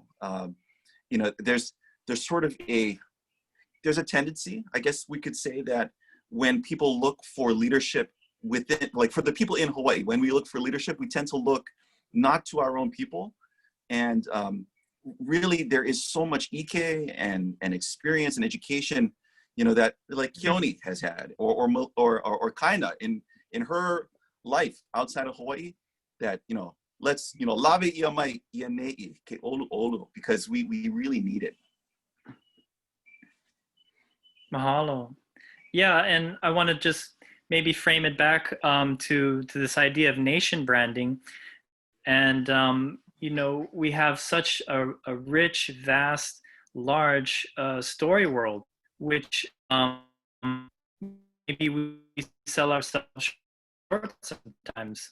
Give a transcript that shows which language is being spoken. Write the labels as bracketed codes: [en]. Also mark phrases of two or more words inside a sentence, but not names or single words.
[en] You know, there's sort of there's a tendency, I guess we could say, that when people look for leadership within, like for the people in Hawaii, when we look for leadership, we tend to look not to our own people. And really there is so much ike and experience and education, you know, that like Keone has had, or Kaina in her life outside of Hawaii, that, you know, let's, you know, [haw] lave ia mai ia ne'i ke olu olu, [en] because we really need it. Mahalo. Yeah, and I want to just maybe frame it back to this idea of nation branding. And, you know, we have such a rich, vast, large story world, which maybe we sell ourselves short sometimes.